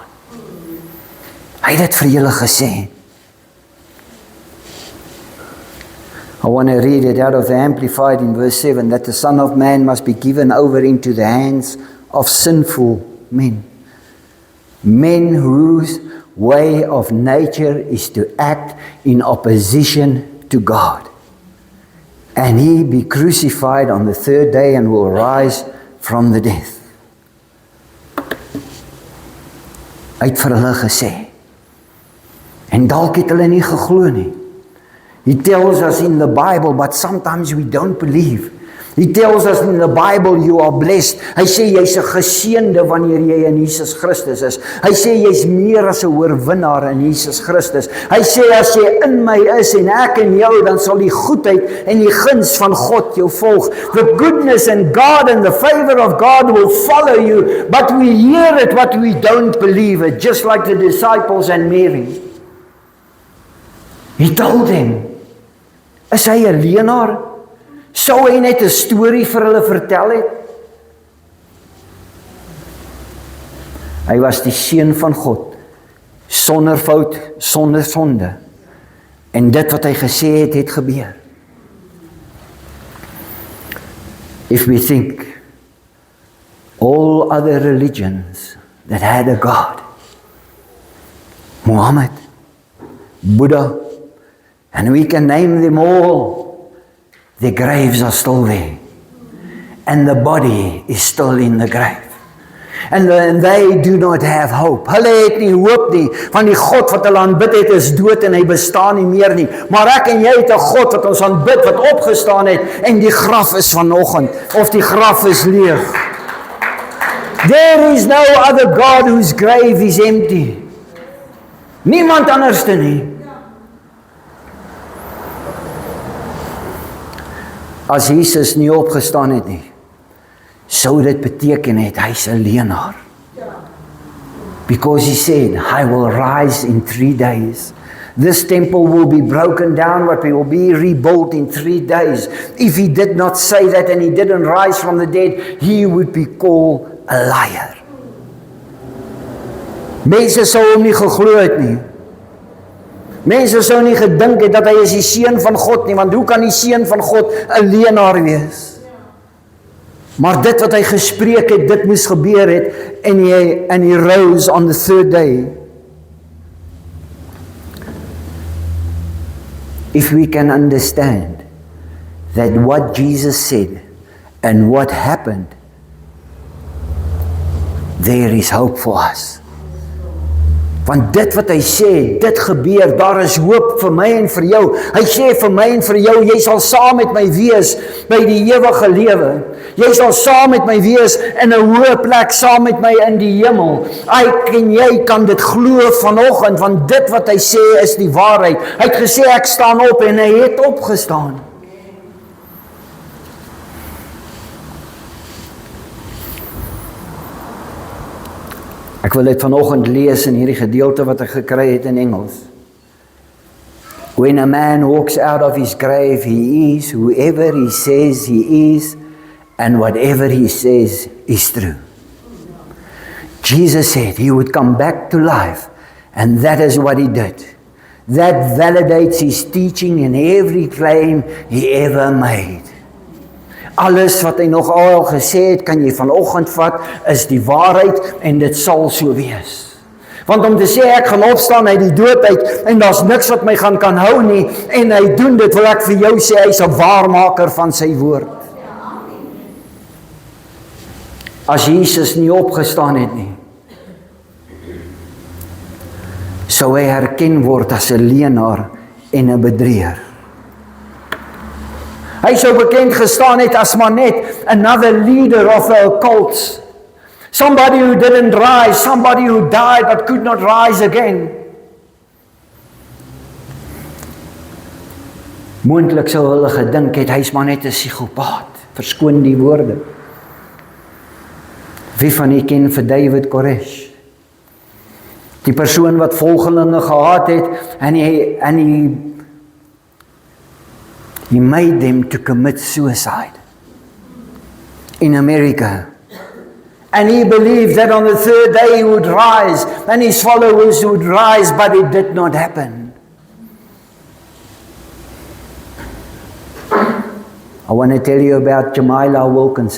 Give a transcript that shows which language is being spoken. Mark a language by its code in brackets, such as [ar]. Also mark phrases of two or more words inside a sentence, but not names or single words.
[af] Hy het dit vir julle gesê. [en] I want to read it out of the Amplified in verse 7, that the Son of Man must be given over into the hands of sinful men. Men whose way of nature is to act in opposition to God. And he be crucified on the 3rd day and will rise from the death. [af] Hy het vir hulle gesê. En dalk het hulle nie geglo nie. [en] He tells us in the Bible, but sometimes we don't believe. He tells us in the Bible, you are blessed. [af] Hy sê, jy's 'n geseënde wanneer jy in Jesus Christus is. Hy sê, jy's meer as 'n oorwinnaar in Jesus Christus. Hy sê, as jy in my is en ek in jou, dan sal die goedheid en die guns van God jou volg. [en] The goodness and God and the favor of God will follow you, but we hear it, but we don't believe it, just like the disciples and Mary. He told them, [af] is hy 'n leienaar? Sou hy net 'n storie vir hulle vertel het? Hy was die seun van God, sonder fout, sonder sonde. En dit wat hy gesê het, het gebeur. [en] If we think all other religions that had a God, Muhammad, Buddha, and we can name them all, their graves are still there, and the body is still in the grave, and they do not have hope. [af] Hulle het nie hoop nie, want die God wat hulle aanbid het is dood en hy bestaan nie meer nie. Maar ek en jy het 'n God wat ons aanbid, wat opgestaan het, en die graf is vanoggend, of die graf is leeg. [en] There is no other God whose grave is empty. [af] Niemand anderste nie. As Jesus nie opgestaan het nie, sou dit beteken het, hy's 'n leienaar. [en] Because he said, I will rise in 3 days. This temple will be broken down, but it will be rebuilt in 3 days. If he did not say that and he didn't rise from the dead, he would be called a liar. [af] Mense sou hom nie geglo het nie. Mense sou nie gedink het dat hy is die seun van God nie, want hoe kan die seun van God 'n leienaar wees? Maar dit wat hy gespreek het, dit moes gebeur het, [en] and he rose on the third day. If we can understand that what Jesus said and what happened, there is hope for us. [af] Want dit wat hy sê, dit gebeur, daar is hoop vir my en vir jou. Hy sê vir my en vir jou, jy sal saam met my wees by die ewige lewe. Jy sal saam met my wees in 'n hoë plek saam met my in die hemel. Ek en jy kan dit glo vanoggend, want dit wat hy sê is die waarheid. Hy het gesê ek staan op en hy het opgestaan. Ek wil dit vanoggend lees in hierdie gedeelte wat ek gekry het in Engels. [en] When a man walks out of his grave, he is whoever he says he is, and whatever he says is true. Jesus said he would come back to life, and that is what he did. That validates his teaching and every claim he ever made. [af] Alles wat hy nog al gesê het, kan jy vanoggend vat, is die waarheid en dit sal so wees. Want om te sê ek gaan opstaan uit die dood uit en daar's niks wat my kan hou nie en hy doen dit, wil ek vir jou sê hy's 'n waarmaker van sy woord. As Jesus nie opgestaan het nie, sou hy herken word as 'n leienaar en 'n bedrieger. Hy sou bekend gestaan het as maar net [en] another leader of a cult. Somebody who didn't rise, somebody who died but could not rise again. [af] Moontlik sou hulle gedink het, hy's maar net 'n psigopaat. Verskoon die woorde. Wie van u ken vir David Koresh? Die persoon wat volgelinge gehad het en [en] he made them to commit suicide in America. And he believed that on the third day he would rise and his followers would rise, but it did not happen. I want to tell you about Jamila Wilkinson.